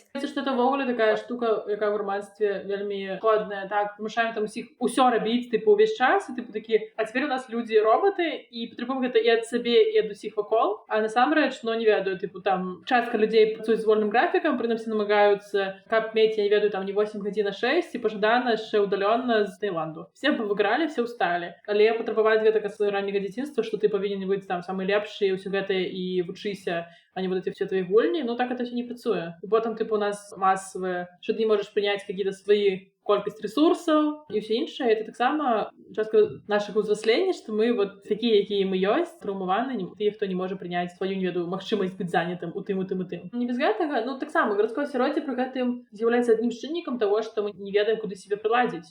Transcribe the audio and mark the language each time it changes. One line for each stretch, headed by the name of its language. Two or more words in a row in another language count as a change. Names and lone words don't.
Belarusian: Што это ўвогуле такая штука, якая ў грамадстве вельмі ходная, так, вымушаем там усіх усё рабіць, тыпу, увесь час, і тыпу такі, а цяпер у нас людзі роботы, і патрабуем гэта і ад сабе, і ад усіх вакол, а насамрэч, ну, не ведаю, тыпу, там, частка людзей працуюць з вольным графікам, прынамсі намагаюцца, каб мець, я не ведаю, там, не 8 гадзін, а 6, і пажадана яшчэ ўдалённа з Таіланду. Все павыгралі, все ўсталі. Але патрабаваць гэтага з ранняга дзяцінства, что ты павінен быць там самы лепшы, ўсё гэта і вучыся, а не
Russian: вот эти все твои
Belarusian: гульні, ну так
Russian: это все
Belarusian: не працуе. І потым, типу, у нас масавыя, што ты не можаш прыняць
Russian: какие-то свои
Belarusian: колькасць ресурсаў і ўсё іншае. Это таксама частка нашага ўзраслення, што мы вот такія, якія мы ёсць, траўмаваны, тыя, хто не можа прыняць сваю, не ведаю, магчымасць быць занятым у тым, у тым, у тым. Не без гэтага, ну таксама гарадское асяроддзе пры гэтым з'яўляецца адным з чыннікам таго, што мы не ведаем, куды сябе прыладзіць.